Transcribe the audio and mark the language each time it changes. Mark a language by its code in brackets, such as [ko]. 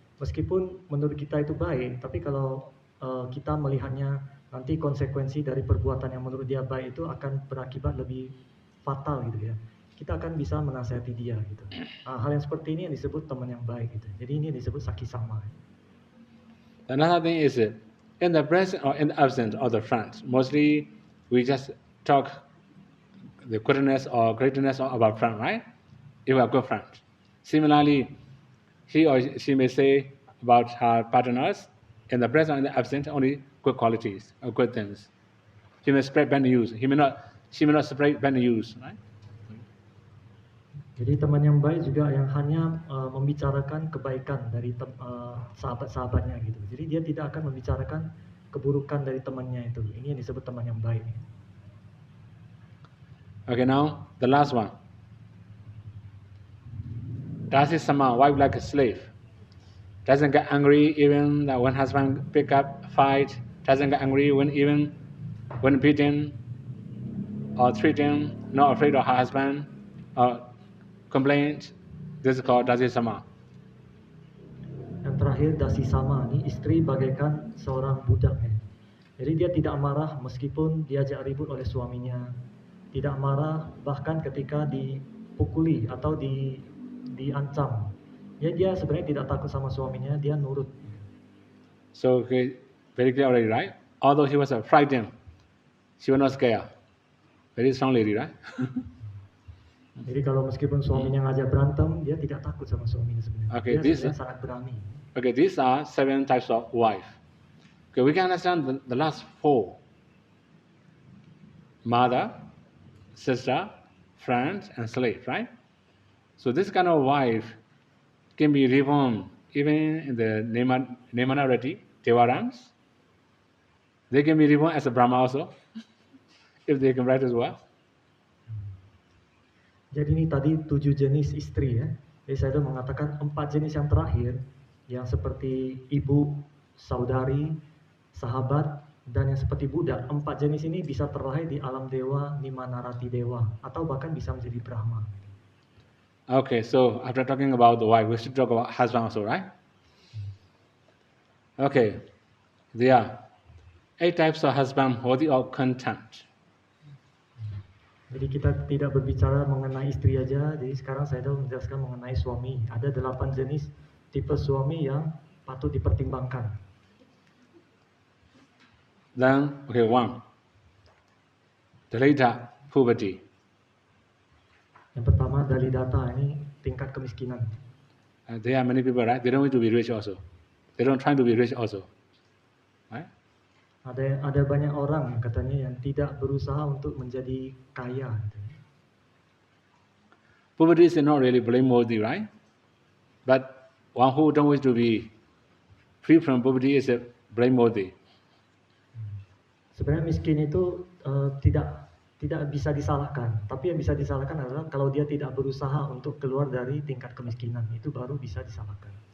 [id] Meskipun menurut kita itu baik, tapi kalau kita melihatnya nanti konsekuensi dari perbuatan yang menurut dia baik itu akan berakibat lebih fatal gitu ya. Kita akan bisa menasihati dia gitu. Hal yang seperti ini yang disebut teman yang baik gitu. Jadi ini disebut Sakhi Sama. [en] Another thing is in the presence or in the absence of the friends, mostly we just talk the goodness or greatness of our friend, right? If we are good friends. Similarly, he or she may say about her partners in the present and the absent only good qualities or good things. He may spread bad news. She may not spread bad news, right? [id] Jadi teman yang baik juga yang hanya membicarakan kebaikan dari sahabat-sahabatnya gitu. Jadi dia tidak akan membicarakan keburukan dari temannya itu. Ini yang disebut teman yang baik. [en] Okay, now the last one. Dasi sama, wife like a slave. Doesn't get angry even when husband pick up fight. Doesn't get angry when beaten or treating. Not afraid of her husband or complaint. This is called dasi sama. [id] Yang terakhir dasi sama, ini istri bagaikan seorang budak ya. Jadi dia tidak marah meskipun diajak ribut oleh suaminya, tidak marah bahkan ketika dipukuli atau diancam. Ya dia sebenarnya tidak takut sama suaminya, dia nurut. [en] So okay, very clear already, right? Although she was frightened, she was not scared. Very strong lady, right? [id] Jadi kalau meskipun suaminya ngajak berantem, dia tidak takut sama suaminya sebenarnya. [en] Okay, [id] dia [en] this- [id] sebenarnya sangat berani. [en] Okay, these are 7 types of wife. Okay, we can understand the last 4. Mother, sister, friend, and slave, right? So this kind of wife can be reborn even in the Nemanarati, Devarams. They can be reborn as a Brahma also, if they can write as well. [id] Jadi ini tadi 7 jenis istri ya. Jadi saya sudah mengatakan 4 jenis yang terakhir yang seperti ibu, saudari, sahabat, dan yang seperti budak. 4 jenis ini bisa terlahir di alam dewa, Nimanarati dewa, atau bahkan bisa menjadi Brahma. [en] Okay, so after talking about the wife, we should talk about husband also, right? Okay, there are 8 types of husband worthy of contempt. [id] Jadi kita tidak berbicara mengenai istri aja, jadi sekarang saya sudah menjelaskan mengenai suami. Ada 8 jenis tipe suami yang patut dipertimbangkan. [en] Then, okay, 1. Dalita poverty. [id] Yang pertama dalidata, ini tingkat kemiskinan. [en] There are many people, right? They don't want to be rich also. They don't try to be rich also, right? [id] Ada banyak orang yang katanya yang tidak berusaha untuk menjadi kaya. [en] Poverty is not really blameworthy, right? But one who don't wish to be free from poverty is blameworthy. [id] Sebenarnya miskin itu tidak bisa disalahkan, tapi yang bisa disalahkan adalah kalau dia tidak berusaha untuk keluar dari tingkat kemiskinan, itu baru bisa disalahkan.